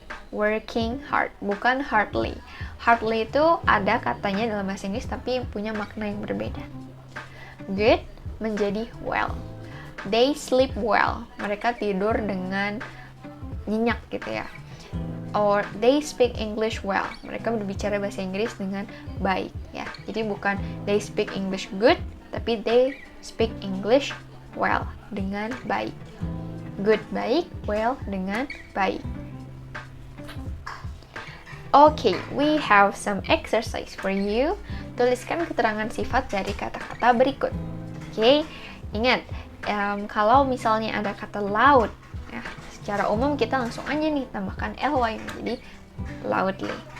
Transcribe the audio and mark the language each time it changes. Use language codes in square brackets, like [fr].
[en] Working hard, [id] bukan [en] hardly. [id] Hardly itu ada katanya dalam bahasa Inggris tapi punya makna yang berbeda. [en] Good [id] menjadi [en] well. They sleep well. [id] Mereka tidur dengan nyenyak gitu ya. [en] Or they speak English well. [id] Mereka berbicara bahasa Inggris dengan baik ya. Jadi bukan [en] they speak English good, [id] tapi [en] they speak English well, [id] dengan baik. Good baik, well dengan baik. [en] Okay, we have some exercise for you. [id] Tuliskan keterangan sifat dari kata-kata berikut. Okay, ingat, kalau misalnya ada kata loud, ya, secara umum kita langsung aja nih tambahkan ly menjadi loudly.